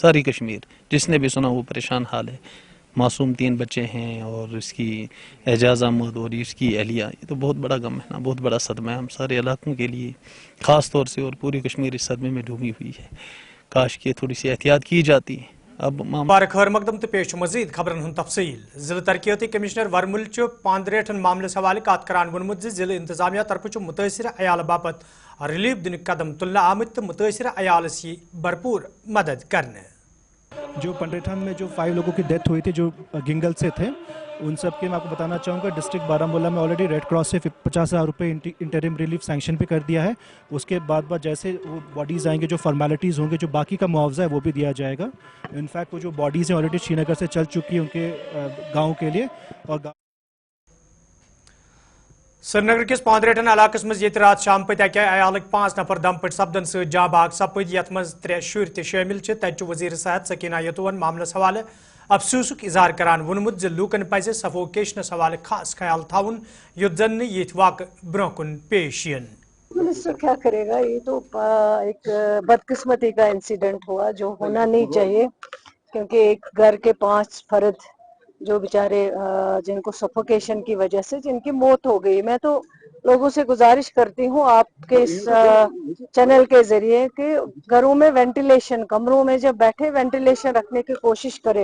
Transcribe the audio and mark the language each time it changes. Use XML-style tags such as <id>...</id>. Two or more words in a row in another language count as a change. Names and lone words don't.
<ur>ساری کشمیر جس نے بھی سنا وہ پریشان حال ہے. معصوم 3 بچے ہیں اور اس کی اعجاز احمد اور اس کی اہلیہ. یہ تو بہت بڑا غم ہے نا بہت بڑا صدمہ ہے ہم سارے علاقوں کے لیے خاص طور سے اور پوری کشمیر اس صدمے میں ڈوبی ہوئی ہے. کاش کہ تھوڑی سی احتیاط کی جاتی. اب</ur> <ks>مبارک خیر مقدم تو پیش مزید خبرن ہند تفصیل. ضلع ترقیاتی کمشنر ورمل پاندریٹن معاملس حوالہ کت کران وونمت ضلع انتظامیہ طرف متاثرہ عیال باپت ریلیف دن قدم تلنے آمت تو متاثرہ عیالس بھرپور مدد کرنے.</ks> <ur>جو پنڈریٹھان میں جو 5 لوگوں کی ڈیتھ ہوئی تھی جو گنگل سے تھے ان سب کے میں آپ کو بتانا چاہوں گا ڈسٹرکٹ بارہمولہ میں آلریڈی ریڈ کراس سے 50,000 روپے</ur> <en>interim relief sanction</en> <ur>بھی کر دیا ہے. اس کے بعد جیسے وہ باڈیز آئیں گے جو فارمیلٹیز ہوں گے جو باقی کا معاوضہ ہے وہ بھی دیا جائے گا. انفیکٹ وہ جو باڈیز ہیں آلریڈی شری نگر سے چل چکی ہیں ان کے گاؤں کے لیے. اور</ur> <ks>سری نگر کس پاندریٹن علاقہ مز یہ رات شام پت اکہ عیالک 5 نفر دم پٹ سپدن ست جاں باغ سپد یت مز 3 شر تہ شامل تت وزیر صحت سکینہ یتون معاملس حوالہ افسوسک اظہار کران وونمت لوکن پزِ سفوکیشنس حوالہ خاص خیال تھاون یت زن یہ واقع برہ کن پیش ین.</ks> <ur>منسٹر کیا کرے گا یہ تو ایک بدقسمتی کا انسیڈنٹ ہوا جو ہونا نہیں چاہیے کیونکہ ایک گھر کے 5 فرد جو بیچارے جن کو سفوکیشن کی وجہ سے جن کی موت ہو گئی. میں تو لوگوں سے گزارش کرتی ہوں آپ کے اس چینل کے ذریعے کہ گھروں میں وینٹیلیشن کمروں میں جب بیٹھے وینٹیلیشن رکھنے کی کوشش کرے.</ur>